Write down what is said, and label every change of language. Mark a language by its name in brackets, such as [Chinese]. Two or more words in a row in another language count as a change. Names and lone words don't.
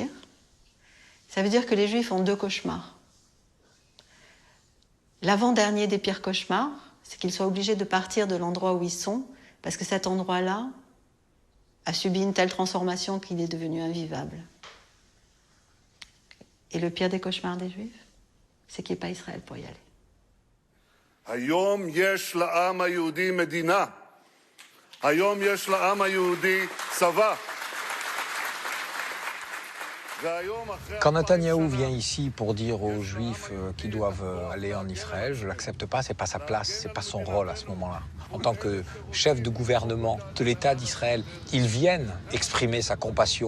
[French] Ça veut dire que les Juifs ont deux cauchemars. L'avant-dernier des pires cauchemars, c'est qu'ils soient obligés de partir de l'endroit où ils sont, parce que cet endroit-là a subi une telle transformation qu'il est devenu invivable. Et le pire des cauchemars des Juifs, c'est qu'il n'y ait pas Israël pour y aller. [Hebrew] היום יש לעם היהודי מדינה. היום יש לעם היהודי צבא. [French] Quand Netanyahou vient ici pour dire aux Juifs qu'ils doivent aller en Israël, je ne l'accepte pas, c'est pas sa place, c'est pas son rôle à ce moment-là. En tant que chef de gouvernement de l'État d'Israël, il vienne exprimer sa compassion.